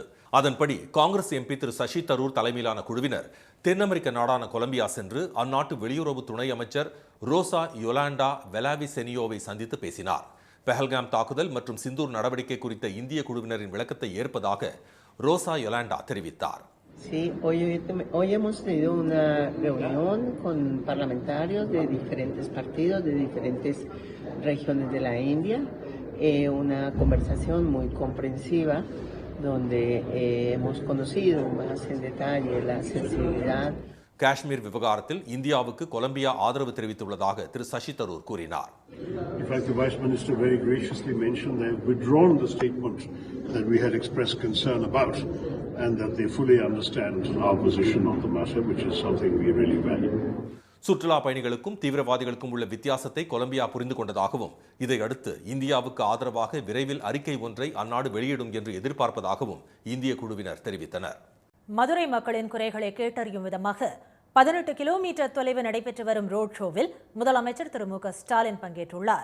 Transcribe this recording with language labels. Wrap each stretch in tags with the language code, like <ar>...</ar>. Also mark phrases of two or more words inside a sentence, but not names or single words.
<ta>அதன்படி காங்கிரஸ் எம்பி திரு சசி தரூர் தலைமையிலான குழுவினர் தென் அமெரிக்க நாடான கொலம்பியா சென்று அந்நாட்டு வெளியுறவு துணை அமைச்சர் ரோசா யொலாண்டா வெலாவிசெனியோவை சந்தித்து பேசினார். பெஹல்காம் தாக்குதல் மற்றும் சிந்தூர் நடவடிக்கை குறித்த இந்திய குழுவினரின் விளக்கத்தை ஏற்பதாக ரோசா யொலாண்டா தெரிவித்தார்.</ta> <es>Sí, hoy hemos tenido una reunión con parlamentarios de diferentes partidos, de diferentes regiones de la India, una conversación muy comprensiva donde hemos conocido más en detalle la sensibilidad.</es> <ta>காஷ்மீர் விவகாரத்தில் இந்தியாவுக்கு கொலம்பியா ஆதரவு தெரிவித்துள்ளதாக திரு சசி தரூர் கூறினார்.</ta> <en>In fact, the Vice Minister very graciously mentioned they have withdrawn the statement that we had expressed concern about and that they fully understand our position on the matter, which is something we really value.</en> <ta>சுற்றுலா பயணிகளுக்கும் தீவிரவாதிகளுக்கும் உள்ள வித்தியாசத்தை கொலம்பியா புரிந்து கொண்டதாகவும் இதையடுத்து இந்தியாவுக்கு ஆதரவாக விரைவில் அறிக்கை ஒன்றை அந்நாடு வெளியிடும் என்று எதிர்பார்ப்பதாகவும் இந்திய குழுவினர் தெரிவித்தனர். மதுரை மக்களின் குறைகளை கேட்டறியும் விதமாக 18 கிலோமீட்டர் தொலைவு நடைபெற்று வரும் ரோட் ஷோவில் முதலமைச்சர் திரு மு க ஸ்டாலின் பங்கேற்றுள்ளார்.</ta>